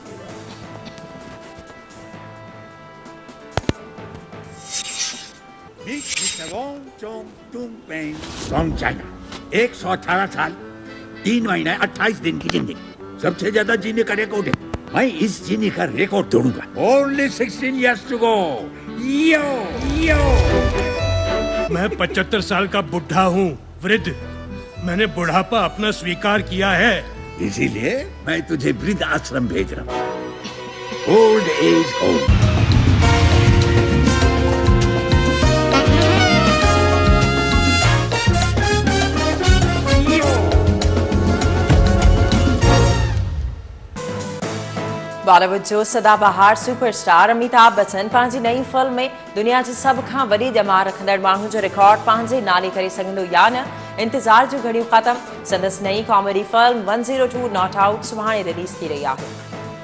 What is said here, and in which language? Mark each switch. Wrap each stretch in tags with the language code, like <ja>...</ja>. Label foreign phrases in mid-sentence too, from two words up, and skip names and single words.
<hi>फ्रॉम चाइना 118 साल 3 महीने 28 दिन की जिंदगी, सबसे ज्यादा जीने का रिकॉर्ड है। मैं इस जीने का रिकॉर्ड तोड़ूंगा।</hi> <en>Only 16 years to go. यो यो।</en> <hi>मैं 75 साल का बुढ़ा हूँ, वृद्ध। मैंने बुढ़ापा अपना स्वीकार किया है। इसीलिए मैं तुझे वृद्ध आश्रम भेज रहा हूँ।</hi> <en>old age home.</en> <sd>बॉलीवुड जो सदाबहार सुपरस्टार अमिताभ बच्चन पंहिंजी नई फिल्म में दुनिया जी सभ खां वॾी ॼमा रखंदड़ माण्हू जो रिकॉर्ड पंहिंजे नाले करे सघंदो या न, इंतज़ार जूं घड़ियूं ख़त्म। संदसि नई कॉमेडी फिल्म 102 नॉट आउट सुभाणे रिलीज़ थी रही आहे।</sd>